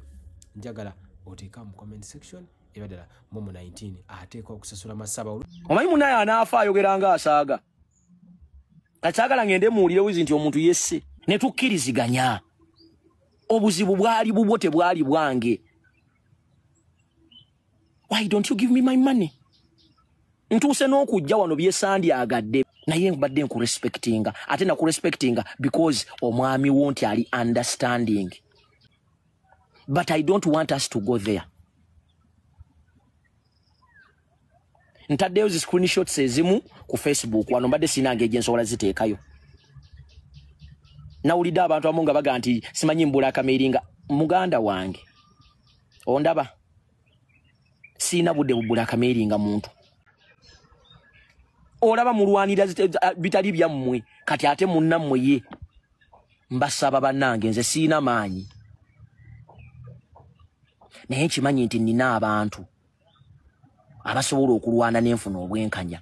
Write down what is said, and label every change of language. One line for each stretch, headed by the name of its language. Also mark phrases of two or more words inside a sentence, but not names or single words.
Ganda: Njagala oteeka mu
English: comment section
Ganda: ebadala Momo 19 ateeka okusasula Masaba. Omanyi munaye anaafa ayogera nga asaaga kakyagala ngende muwulire wizi nti omuntu yesse ne tukkiriziganya obuzibu bwali bubwo tebwali bwange.
English: Why don't you give me my money?
Ganda: Ntuuse n'okujja wano byesandyagadde naye mbadde nkurespectinga ate nakurespectinga because omwami wo nti ali understanding,
English: but I don't want us to go there.
Ganda: Ntaddeyo zi screenshots ezimu ku Facebook wano mbadde sinange ejensobola ziteekayo. Nawulidde abantu abamu nga baga nti simanyi mbula kameringa muganda wange ondaba sina budde bubula kameringa muntu olaba mulwanira bitali byammwe kati ate munnammwe ye mbasaba bannange nze sina maanyi naye nkimanyi nti nina abantu abasobola okulwana n'enfuna obwenkanya.